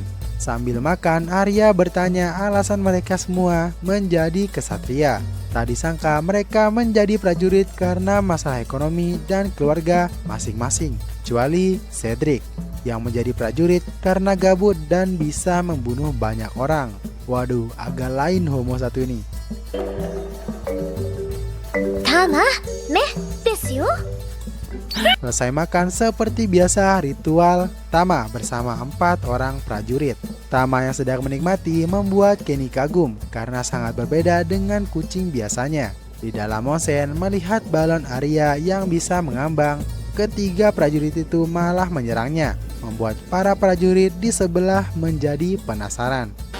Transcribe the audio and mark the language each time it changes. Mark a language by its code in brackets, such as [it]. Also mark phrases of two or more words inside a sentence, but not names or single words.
[id] Sambil makan, Arya bertanya alasan mereka semua menjadi kesatria. Tak disangka mereka menjadi prajurit karena masalah ekonomi dan keluarga masing-masing. Kecuali Cedric yang menjadi prajurit karena gabut dan bisa membunuh banyak orang. Waduh, agak lain homo satu ini. [ja] タマ、目ですよ。 [id] Selesai makan seperti biasa ritual Tama bersama 4 orang prajurit. Tama yang sedang menikmati membuat Kenny kagum karena sangat berbeda dengan kucing biasanya. Di dalam onsen melihat balon Arya yang bisa mengambang, ketiga prajurit itu malah menyerangnya, membuat para prajurit di sebelah menjadi penasaran.